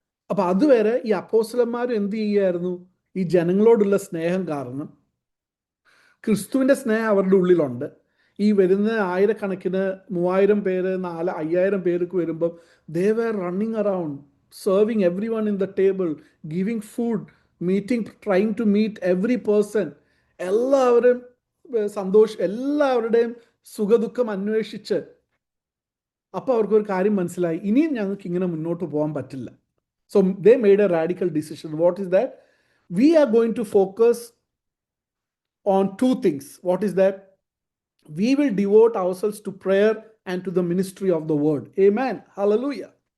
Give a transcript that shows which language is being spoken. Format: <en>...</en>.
<ml>അപ്പൊ അതുവരെ ഈ അപ്പോസ്തലന്മാർ എന്ത് ചെയ്യായിരുന്നു? ഈ ജനങ്ങളോടുള്ള സ്നേഹം കാരണം, ക്രിസ്തുവിന്റെ സ്നേഹം അവരുടെ ഉള്ളിലുണ്ട്. ഈ വരുന്ന ആയിരക്കണക്കിന് 3000 പേര് 5000 പേർക്ക് വരുമ്പം</ml> <en>they were running around serving everyone in the table, giving food, meeting, trying to meet every person.</en> <ml>എല്ലാവരും എല്ലാവരുടെയും സുഖദുഃഖം അന്വേഷിച്ച്. അപ്പോൾ അവർക്കൊരു കാര്യം മനസ്സിലായി, ഇനിയും ഞങ്ങൾക്ക് ഇങ്ങനെ മുന്നോട്ട് പോകാൻ പറ്റില്ല.</ml> <en>So they made a radical decision. What is that? We are going to focus on two things. What is that? We will devote ourselves to prayer and to the ministry of the word. Amen. Hallelujah.</en>